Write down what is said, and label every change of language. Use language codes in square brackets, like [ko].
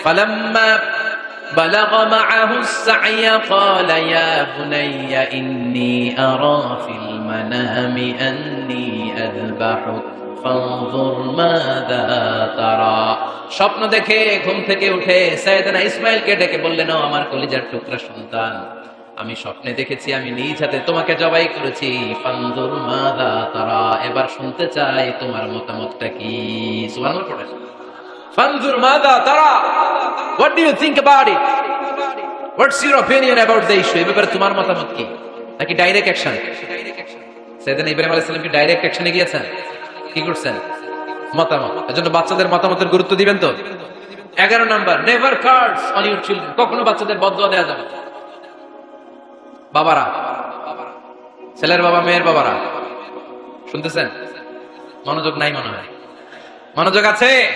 [bn] ফালাম্মা বালাগা মাআহু [ar] السعي قال يا بني إني أرى في المنام أني أذبحك فانظر ماذا ترى। [bn] স্বপ্ন দেখে ঘুম থেকে উঠে সাইয়েদনা ইসমাঈলকে ডেকে বললেন, ও আমার কলিজার টুকরা সন্তান, আমি স্বপ্নে দেখেছি আমি নিজ হাতে তোমাকে জবাই করেছি। ফানজুর মাযা তারা, এবার শুনতে চাই তোমার মতামতটা কি। সুবহানাল্লাহ পড়েন। ফানজুর মাযা তারা, [en] what do you think about it? What's your opinion about the issue? [bn] এই ব্যাপারে তোমার মতামত কি? নাকি ডাইরেক্ট অ্যাকশন? সাইয়েদনা ইব্রাহিম আলাইহিস সালাম কি ডাইরেক্ট অ্যাকশনে গিয়েছেন? কি করছেন? মতামত। এজন্য বাচ্চাদের মতামতের গুরুত্ব দিবেন তো। 11 number, [en] Never curse on your children. [bn] কখনো বাচ্চাদের বদদুয়া দেওয়া যাবে না। বাবারা, ছেলের বাবা মেয়ের বাবারা, শুনতেছেন? মনোযোগ নাই মনে হয়। মনোযোগ আছে?